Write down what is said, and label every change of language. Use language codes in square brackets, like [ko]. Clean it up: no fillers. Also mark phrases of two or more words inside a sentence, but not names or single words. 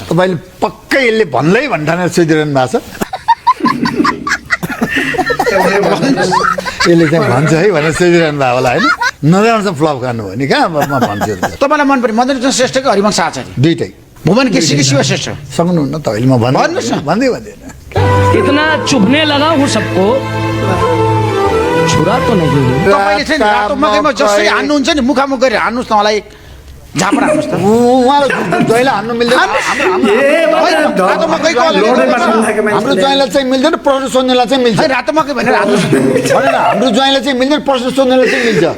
[ne] तपाईँले पक्कै यसले भन्दै भन्ठानेर सोधिरहनु भएको छ यसले चाहिँ भन्छ है भनेर सोधिरहनु भएको होला होइन नराम्रो फ्लप खानु हो नि कहाँ म भन्छु तपाईँलाई मन पर्यो मदन कृष्ण श्रेष्ठ कि हरिवंश आचार्य दुइटै भुवन केसी कि शिव श्रेष्ठ सक्नुहुन्न तपाईँले म भन्नुहोस् न। भन्दै भन्दैन [hi] इतना चुभने लगा हूँ सबको छुरा तो नहीं हूँ। [ne] तपाईँले चाहिँ रातो मकैमा जसरी हान्नुहुन्छ नि मुखामुख गरेर हान्नुहोस् न मलाई झापडा हान्नुहोस् त उहाँलाई ज्वाइँलाई हान्नु मिल्दैन रातो मकैको हाम्रो ज्वाइँलाई चाहिँ मिल्दैन प्रश्न सोध्नेलाई चाहिँ मिल्छ रातो मकै भनेर हान्नुहोस् होइन हाम्रो ज्वाइँलाई चाहिँ मिल्दैन प्रश्न सोध्नेलाई चाहिँ मिल्छ